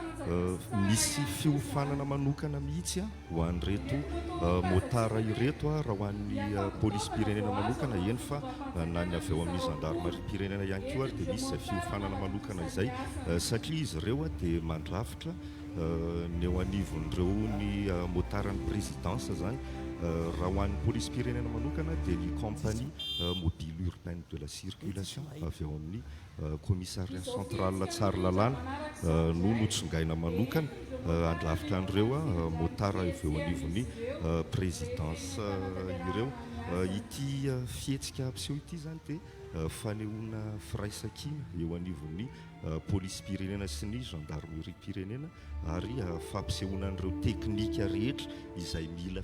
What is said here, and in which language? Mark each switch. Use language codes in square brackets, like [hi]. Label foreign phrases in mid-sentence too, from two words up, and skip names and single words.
[mg] Misy fiofanana manokana mihitsy ho an'ireto motara ireto raha ho an'ny polisy pirenena manokana eny fa na ny avy eo amin'ny gendarmerie pirenena ihany koa ary dia misy fiofanana manokana izay satria izy ireo dia mandrafitra ny eo anivon'ireo ny motaran'ny présidence zany. Raha ho an'ny polisy pirenena manokana dia ny [fr] compagnie mobile urbaine de la circulation [mg] avy eo amin'ny [fr] commissariat central [mg] Tsaralalàna no notsongaina manokana andrafitra an'ireo motara avy eo anivon'ny présidence ireo. Ity fihetsika ampiseho ity zany dia fanehoana firaisan-kina eo anivon'ny polisy pirenena sy ny gendarmerie pirenena ary fampisehoana an'ireo teknika rehetra izay mila